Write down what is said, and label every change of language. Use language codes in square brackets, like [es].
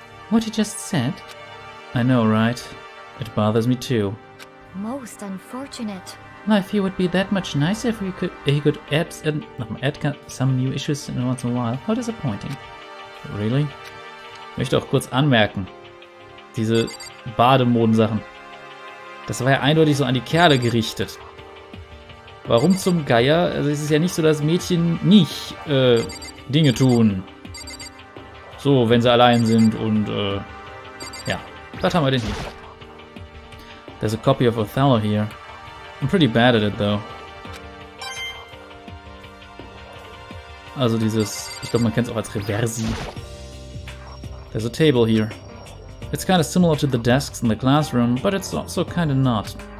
[en] What you just said? I know, right? It bothers me too. Most unfortunate. Life here would be that much nicer if he could add some new issues once in a while. How disappointing. Really? [de] Ich möchte auch kurz anmerken, diese Bademodensachen, das war ja eindeutig so an die Kerle gerichtet. Warum zum Geier? Also es ist ja nicht so, dass Mädchen nicht Dinge tun. So, wenn sie allein sind und ja, das haben wir denn hier. [en] There's a copy of Othello here. I'm pretty bad at it though. [de] Also dieses, ich glaube man kennt es auch als Reversi. [en] There's a table here. It's kind of similar to the desks in the classroom, but it's also kind of not.